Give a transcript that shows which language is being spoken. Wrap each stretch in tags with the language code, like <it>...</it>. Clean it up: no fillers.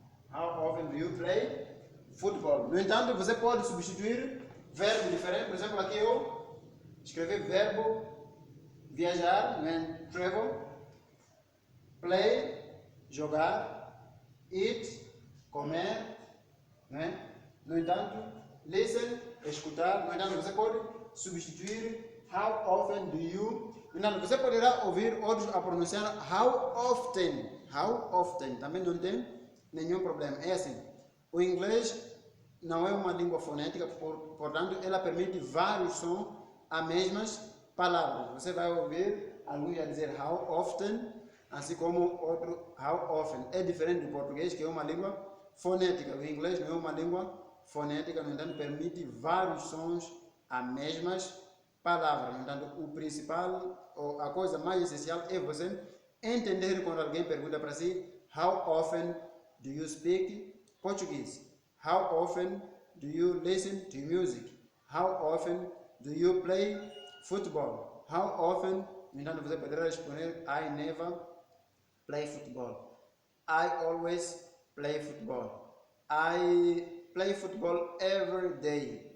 <en>How often do you play football?</en> <pt>No entanto, você pode substituir verbo diferente. Por exemplo, aqui eu escrevi verbo viajar, né? Travel, play, jogar, eat, comer, né? No entanto, listen, escutar. No entanto, você pode substituir</pt> <en>how often do you.</en> <pt>No entanto, você poderá ouvir outros a pronunciar</pt> <en>how often.</en> <pt>Também não tem nenhum problema. É assim, o inglês não é uma língua fonética, portanto, ela permite vários sons a mesmas palavras. Você vai ouvir alguns a dizer how often, assim como outro how often. É diferente do português, que é uma língua fonética. O inglês não é uma língua fonética, no entanto, permite vários sons a mesmas palavras. No entanto, o principal, ou a coisa mais essencial é você entender quando alguém pergunta para si</pt> <en>how often do you speak Portuguese? How often do you listen to music? How often do you play football? How often?</en> <pt>No entanto, você poderá responder</pt> <en>I never play football. I always play football. I play football every day.</en>